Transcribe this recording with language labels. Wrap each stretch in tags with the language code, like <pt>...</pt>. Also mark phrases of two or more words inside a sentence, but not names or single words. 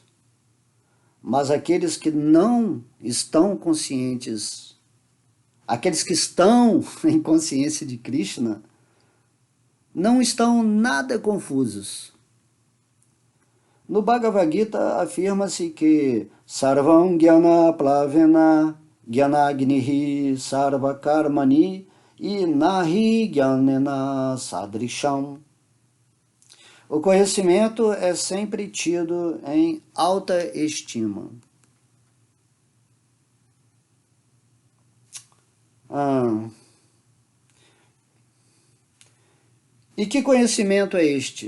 <pt>Mas aqueles que não estão conscientes aqueles que estão em consciência de Krishna, não estão nada confusos. No Bhagavad Gita afirma-se que</pt> <sa>Sarvam Jnana Plavena Jnanagnihi Sarva Karmani</sa> <pt>e</pt> <sa>Nahi Jnanena Sadrisham.</sa> <pt>O conhecimento é sempre tido em alta estima. E que conhecimento é este?</pt>